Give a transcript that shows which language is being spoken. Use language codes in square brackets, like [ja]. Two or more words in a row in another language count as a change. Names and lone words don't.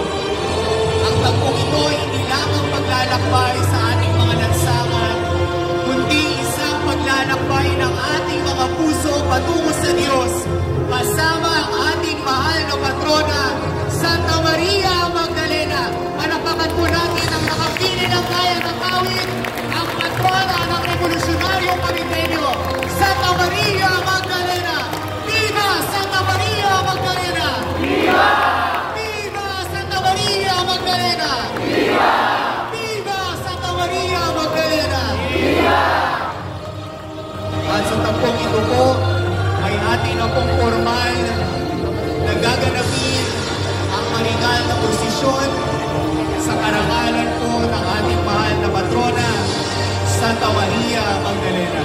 [tl] Ang tagpong ito ay hindi lamang paglalakbay sa ating mga lansangan, kundi isang paglalakbay ng ating mga puso patungo sa Diyos, kasama ang ating mahal na patrona, Santa Maria Magdalena. Panapakan po natin ang nakapili ng bayan ng Kawit, ang patrona ng Revolusyonaryong Komitenyo, Santa Maria Magdalena. Viva Santa Maria Magdalena! Viva! Viva Santa Maria Magdalena! Viva! Viva Santa Maria Magdalena! Viva! At sa tampong ito po, ay atin na pong formal na gaganapin ang maringal na posisyon sa karangalan po ng ating mahal na patrona, Santa Maria Magdalena.